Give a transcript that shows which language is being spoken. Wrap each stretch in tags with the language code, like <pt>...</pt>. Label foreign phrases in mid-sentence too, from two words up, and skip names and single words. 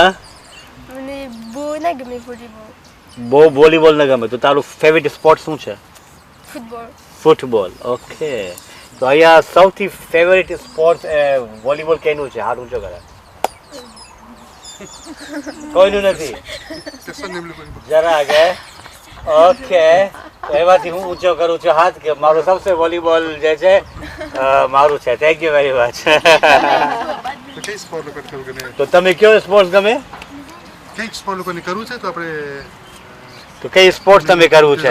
<gu>મને બહુ ના ગમે વોલીબોલ બહુ વોલીબોલ ન ગમે તો તારું ફેવરેટ સ્પોર્ટ શું છે ફૂટબોલ ફૂટબોલ ઓકે તો અહીંયા સૌથી ફેવરેટ સ્પોર્ટ વોલીબોલ કેનું છે હાથ ઊંચો કરે કોઈનું નથી</gu> <fr>Personne n'aime le volleyball.</fr> <gu>જરા કે ઓકે એમાંથી હું ઊંચો કરું છું હાથ કે મારું સૌથી વોલીબોલ જે છે મારું છે</gu> <en>thank you very much</en> <gu>તો કઈ સ્પોર્ટ લોકોને કરવું ગમે તો તમે કયો સ્પોર્ટ્સ ગમે કંઈક સ્પોર્ટ લોકોને કરવું છે તો આપણે તો કઈ સ્પોર્ટ્સ તમે કરવું છે</gu>